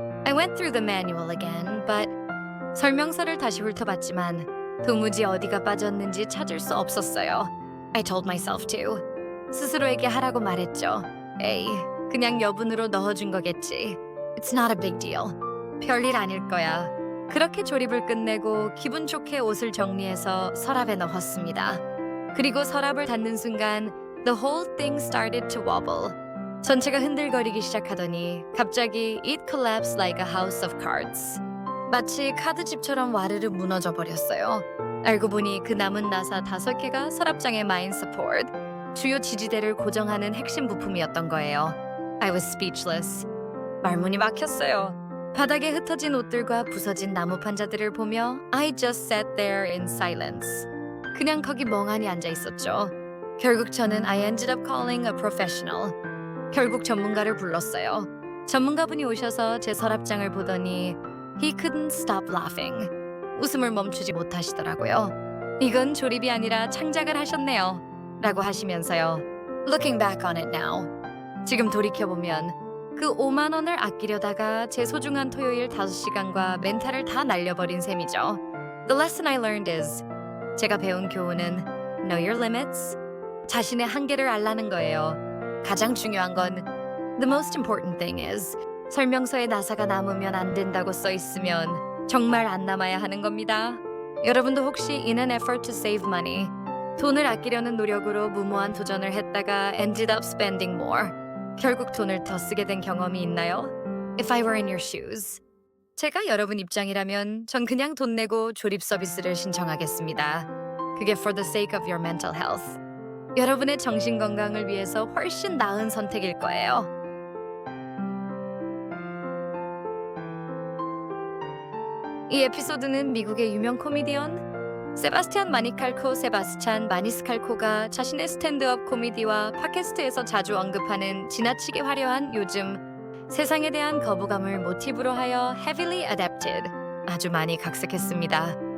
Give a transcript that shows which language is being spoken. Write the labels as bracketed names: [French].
[English] I went through the manual again, but [Korean] 설명서를 다시 훑어봤지만 도무지 어디가 빠졌는지 찾을 수 없었어요. [English] I told myself to. [Korean] 스스로에게 하라고 말했죠. 에이, 그냥 여분으로 넣어준 거겠지. [English] It's not a big deal. [Korean] 별일 아닐 거야. 그렇게 조립을 끝내고 기분 좋게 옷을 정리해서 서랍에 넣었습니다. 그리고 서랍을 닫는 순간 [English] the whole thing started to wobble. [Korean] 전체가 흔들거리기 시작하더니 갑자기 [English] it collapsed like a house of cards. [Korean] 마치 카드집처럼 와르르 무너져 버렸어요. 알고 보니 그 남은 나사 5개가 서랍장의 [English] main support, [Korean] 주요 지지대를 고정하는 핵심 부품이었던 거예요. [English] I was speechless. [Korean] 말문이 막혔어요. 바닥에 흩어진 옷들과 부서진 나무 판자들을 보며 [English] I just sat there in silence. [Korean] 그냥 거기 멍하니 앉아 있었죠. 결국 저는 [English] I ended up calling a professional. [Korean] 결국 전문가를 불렀어요. 전문가분이 오셔서 제 서랍장을 보더니 [English] He couldn't stop laughing. [Korean] 웃음을 멈추지 못하시더라고요. 이건 조립이 아니라 창작을 하셨네요. 라고 하시면서요. [English] Looking back on it now. [Korean] 지금 돌이켜보면 그 5만 원을 아끼려다가 제 소중한 토요일 5시간과 멘탈을 다 날려버린 셈이죠. [English] The lesson I learned is [Korean] 제가 배운 교훈은 [English] Know your limits. [Korean] 자신의 한계를 알라는 거예요. 가장 중요한 건 [English] The most important thing is [Korean] 설명서에 나사가 남으면 안 된다고 써 있으면 정말 안 남아야 하는 겁니다. 여러분도 혹시 [English] in an effort to save money [Korean] 돈을 아끼려는 노력으로 무모한 도전을 했다가 [English] ended up spending more [Korean] 결국 돈을 더 쓰게 된 경험이 있나요? [English] If I were in your shoes [Korean] 제가 여러분 입장이라면 전 그냥 돈 내고 조립 서비스를 신청하겠습니다. 그게 [English] for the sake of your mental health. [Korean] 여러분의 정신 건강을 위해서 훨씬 나은 선택일 거예요. 이 에피소드는 미국의 유명 코미디언 세바스티안 마니칼코 세바스찬 마니스칼코가 자신의 스탠드업 코미디와 팟캐스트에서 자주 언급하는 지나치게 화려한 요즘 세상에 대한 거부감을 모티브로 하여 [English] heavily adapted [Korean] 아주 많이 각색했습니다.